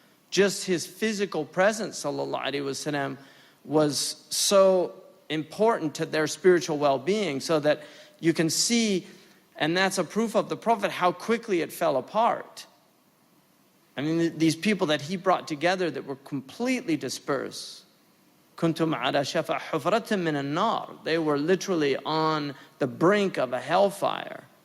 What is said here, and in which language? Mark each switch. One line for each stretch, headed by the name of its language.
English: Just his physical presence, sallallahu alaihi wasallam, was so important to their spiritual well-being, so that you can see, and that's a proof of the Prophet, how quickly it fell apart. I mean, these people that he brought together that were completely dispersed.
Arabic: كنتم على شفا حفرة من النار.
English: They were literally on the brink of a hellfire.